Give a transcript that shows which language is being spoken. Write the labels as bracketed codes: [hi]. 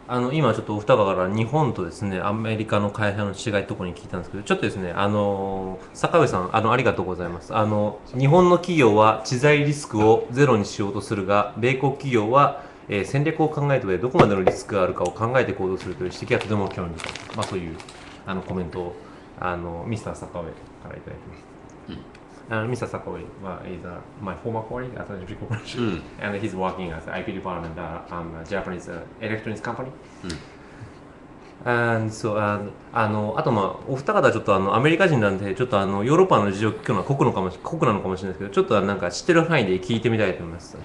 [ja] 今ちょっとお二方から日本とですねアメリカの会社の違いところに聞いたんですけど、ちょっとですね坂上さんありがとうございます。日本の企業は知財リスクをゼロにしようとするが、米国企業は、戦略を考えた上でどこまでのリスクがあるかを考えて行動するという指摘がとても興味深い、そういうコメントをミスター坂上からいただいてます。 [en] Mr. Sakoi is my former colleague at a big corporation, and he's working as an IP department at a Japanese electronics company. And so, [ja] あとお二方ちょっとアメリカ人なんでちょっとヨーロッパの事情を聞くのは酷なのかもしれないですけど、ちょっとなんか知ってる範囲で聞いてみたいと思います。